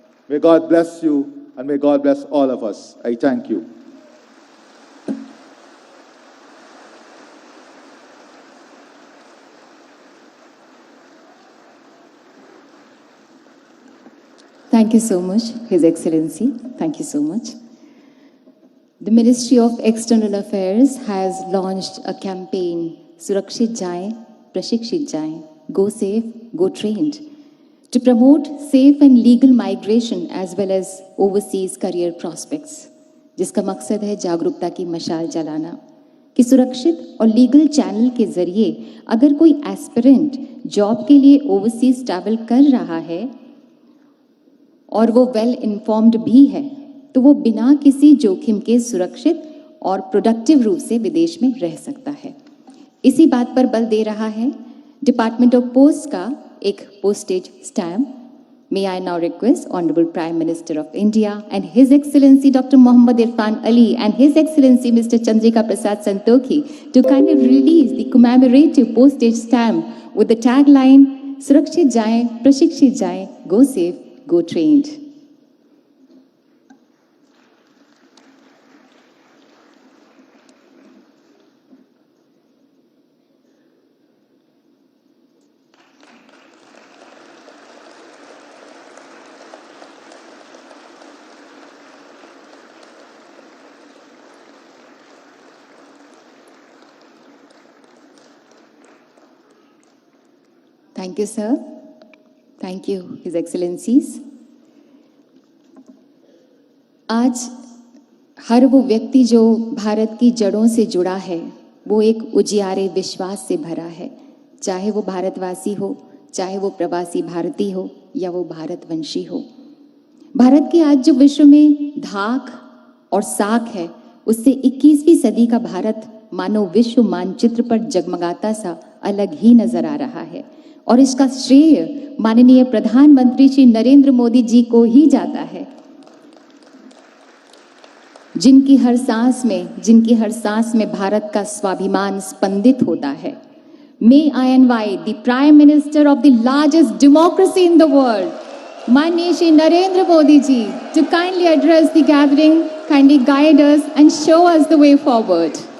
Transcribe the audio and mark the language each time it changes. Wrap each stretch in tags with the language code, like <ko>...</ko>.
<en>May God bless you, and may God bless all of us. I thank you. Thank you so much, His Excellency. Thank you so much. The Ministry of External Affairs has launched a campaign, Surakshit Jaye, Prashikshit Jaye, Go Safe, Go Trained, to promote safe and legal migration as well as overseas career prospects,</en> <hi>जिसका मकसद है जागरूकता की मशाल जलाना कि सुरक्षित और लीगल चैनल के जरिए अगर कोई एस्पिरेंट जॉब के लिए ओवरसीज ट्रैवल कर रहा है और वो वेल इन्फॉर्म्ड भी है तो वो बिना किसी जोखिम के सुरक्षित और प्रोडक्टिव रूप से विदेश में रह सकता है। इसी बात पर बल दे रहा है डिपार्टमेंट ऑफ पोस्ट का एक postage stamp.</hi> <en>May I now request Honorable Prime Minister of India and His Excellency Dr. Mohammad Irfan Ali and His Excellency Mr. Chandrika Prasad Santokhi to kindly release the commemorative postage stamp with the tagline Surakshit Jaye, Prashikshit Jaye, Go Safe, Go Trained. Thank you, sir. Thank you, His Excellencies.</en> <hi>आज हर वो व्यक्ति जो भारत की जड़ों से जुड़ा है वो एक उजियारे विश्वास से भरा है, चाहे वो भारतवासी हो, चाहे वो प्रवासी भारतीय हो या वो भारतवंशी हो। भारत की आज जो विश्व में धाक और साख है उससे 21वीं सदी का भारत मानो विश्व मानचित्र पर जगमगाता सा अलग ही नजर आ रहा है और इसका श्रेय माननीय प्रधानमंत्री श्री नरेंद्र मोदी जी को ही जाता है, जिनकी हर सांस में भारत का स्वाभिमान स्पंदित होता है।</hi> <en>May I invite the Prime Minister of the largest democracy in the world, Manya Shri Narendra Modi ji, to kindly address the gathering, kindly guide us and show us the way forward.</en>